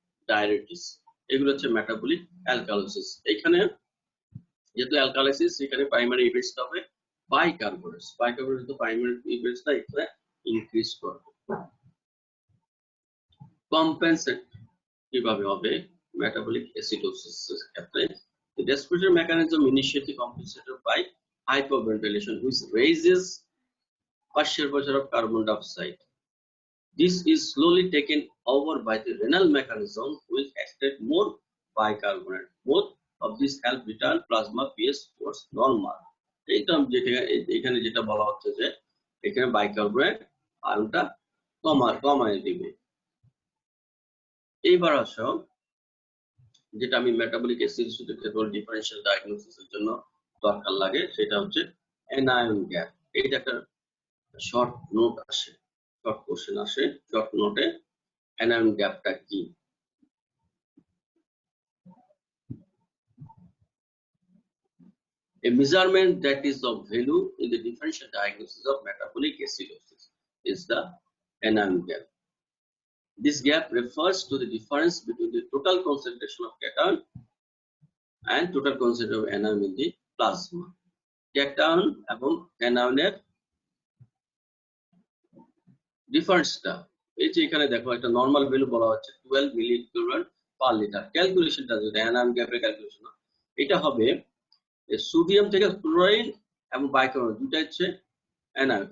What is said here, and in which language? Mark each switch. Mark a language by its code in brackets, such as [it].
[bn] Diabetes, এগুলো হচ্ছে metabolic alkalosis. এখানে যেহেতু অ্যালকালাইসিস, সেখানে প্রাইমারি ইফেক্টস হবে বাইকার্বনেটস। বাইকার্বনেটস তো প্রাইমারি ইফেক্টসটা এখানে ইনক্রিজ করবে। কম্পেনসেট কিভাবে হবে মেটাবলিক অ্যাসিডোসিসের ক্ষেত্রে? [en] The respiratory mechanism initially compensated by hyperventilation, which raises partial pressure of carbon dioxide. This is slowly taken over by the renal mechanism, which extract more bicarbonate. Both of these help return plasma pH towards normal. [bn] এইটা এখানে যেটা বলা হচ্ছে যে এখানে bicarbonate আয়নটা কমায় দিবে। এইবার আসো যেটা আমি মেটাবলিক অ্যাসিডোসিসের ক্ষেত্রে ডিফারেন্সিয়াল ডায়াগনোসিসের জন্য দরকার লাগে, সেটা হচ্ছে অ্যানায়ন গ্যাপ। এইটা একটা শর্ট নোট আসে, শর্ট কোশ্চেন আসে, শর্ট নোটে অ্যানায়ন গ্যাপটা কি? [en] A measurement that is of value in the differential diagnosis of metabolic acidosis is the anion gap. This gap refers to the difference between the total concentration of cation and total concentration of anion in the plasma. [bn] Cation এবং অ্যানায়নের ডিফারেন্সটা এই যে এখানে দেখো একটা normal value বলা হচ্ছে 12 মিলি equivalent per litre. ক্যালকুলেশনটা যেটা অ্যানায়ন গ্যাপের ক্যালকুলেশন, এটা হবে সোডিয়াম থেকে ক্লোরাইড এবং বাইকার্বনেট দুটো হচ্ছে অ্যানায়ন।